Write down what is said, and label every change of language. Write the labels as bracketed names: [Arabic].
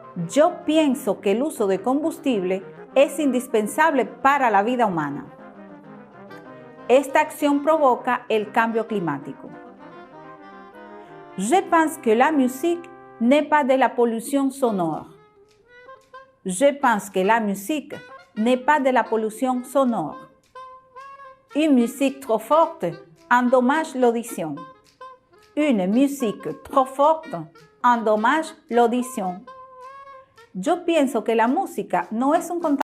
[Spanish] Yo pienso que el uso de combustible es indispensable para la vida humana. Esta acción provoca el cambio climático. [French] Je pense que la musique n'est pas de la pollution sonore. Je pense que la musique n'est pas de la pollution sonore. Une musique trop forte endommage l'audition. Une musique trop forte endommage l'audition. [Spanish] Yo pienso que la música no es un